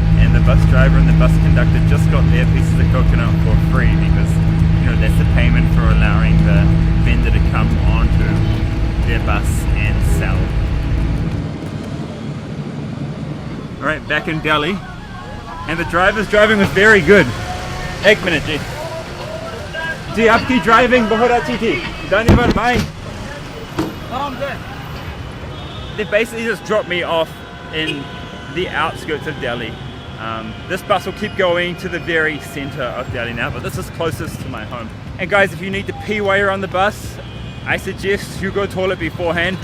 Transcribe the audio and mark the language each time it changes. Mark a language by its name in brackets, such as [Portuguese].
[English] And the bus driver and the bus conductor just got their pieces of coconut for free because you know that's the payment for allowing the vendor to come onto their bus and sell. All right, back in Delhi, and the driver's driving was very good. [Hindi] Ek minute, ji. जी आपकी driving बहुत अच्छी थी धन्यवाद भाई. [English] I'm good. They basically just dropped me off in the outskirts of Delhi. This bus will keep going to the very center of Delhi now, but this is closest to my home. And guys, if you need to pee while you're on the bus, I suggest you go toilet beforehand.